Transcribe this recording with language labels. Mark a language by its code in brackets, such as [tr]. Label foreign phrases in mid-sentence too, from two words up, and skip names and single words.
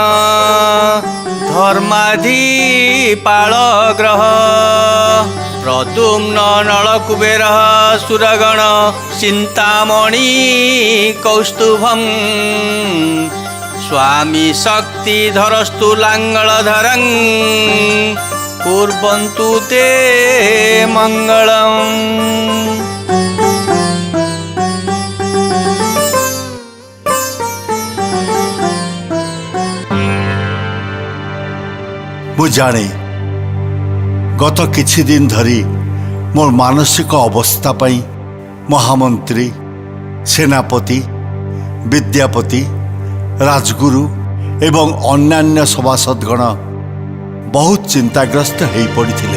[sa] धर्माधिपाल ग्रह प्रद्युम्न नल कुबेर सुरगण चिंतामणि कौस्तुभम स्वामी शक्तिधरस्तु लाङ्गलधरं कुर्वन्तु ते मङ्गलम्। [or] ମୁଁ ଜାଣେ ଗତ କିଛି ଦିନ ଧରି ମୋର ମାନସିକ ଅବସ୍ଥା ପାଇଁ ମହାମନ୍ତ୍ରୀ, ସେନାପତି, ବିଦ୍ୟାପତି, ରାଜଗୁରୁ ଏବଂ ଅନ୍ୟାନ୍ୟ ସଭାସଦଗଣ ବହୁତ ଚିନ୍ତାଗ୍ରସ୍ତ ହୋଇପଡ଼ିଥିଲେ।